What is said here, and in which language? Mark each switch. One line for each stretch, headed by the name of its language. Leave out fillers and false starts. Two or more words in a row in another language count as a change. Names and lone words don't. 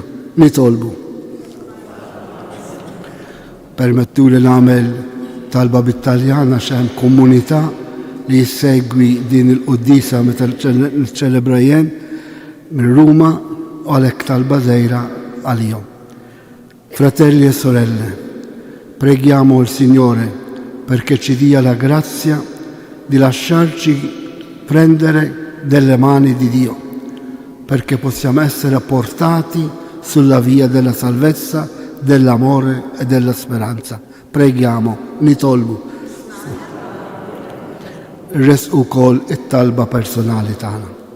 Maltese: Nitolbu: permettuli nagħmel talba bit-Taljan għax hemm komunità li jissegwi din il-quddisa meta nċċelebrajjen minn Ruma u għalhekk talba żgħira għalihom.
Italian: Fratelli e sorelle, preghiamo il Signore perché ci dia la grazia di lasciarci prendere delle mani di Dio, perché possiamo essere portati sulla via della salvezza, dell'amore e della speranza. Preghiamo,
Maltese: nitolbu. Res ukoll it-talba personali tagħna.